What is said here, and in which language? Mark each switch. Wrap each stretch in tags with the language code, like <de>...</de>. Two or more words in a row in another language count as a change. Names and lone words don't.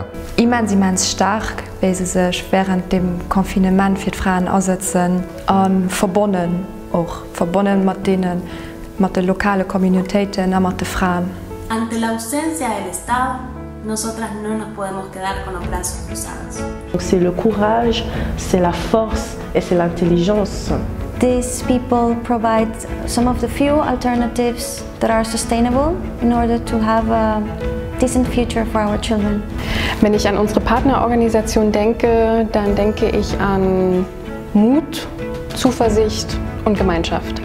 <de>Immens stark, weil sie sich während dem Konfinement für die Frauen einsetzen, verbunden mit den lokalen Communitäten und mit den Frauen.</de> <es>Ante la ausencia del Estado, nosotras no nos podemos quedar con los brazos cruzados.</es> <fr>C'est le courage, c'est la force et c'est l'intelligence.</fr> <en>These people provide some of the few alternatives that are sustainable in order to have a decent future for our children.</en> <de>Wenn ich an unsere Partnerorganisation denke, dann denke ich an Mut, Zuversicht und Gemeinschaft.</de>